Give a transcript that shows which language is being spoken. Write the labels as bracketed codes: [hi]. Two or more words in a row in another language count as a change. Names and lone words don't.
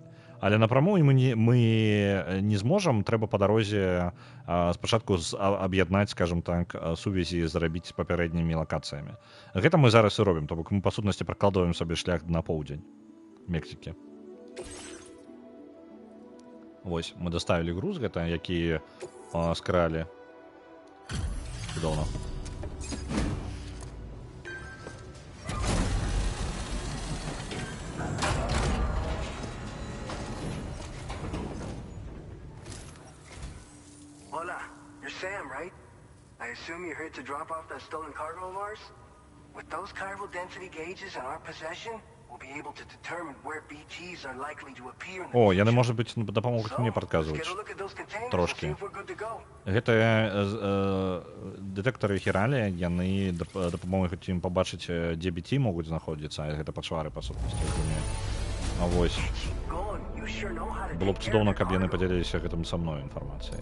[be] Але напраму мы не зможам, трэба па дарозе спачатку аб'яднаць, скажем так, сувязі зрабіць папярэднімі лакацыямі. Гэта мы зараз і робім, то бок мы па сутнасці пракладваем сабе шлях на поўдзень Мексікі. Вось, мы даставілі груз гэта, які скралі. Цудоўна. [en] Sam, right? I assume you're here to drop off that stolen cargo of ours? With those chiral density gauges in our possession, we'll be able to determine where BGs are likely to appear in the [be] О, яны, можа быць, дапамогуць мне прадказваць. Трошкі. Гэта дэтэктары хіралі, яны дапамогуць ім пабачыць, дзе BT могуць знаходзіцца, а гэта пачвары, па сутнасці. А вось. Было б цудоўна, каб яны падзяліліся гэтым са мной інфармацыяй.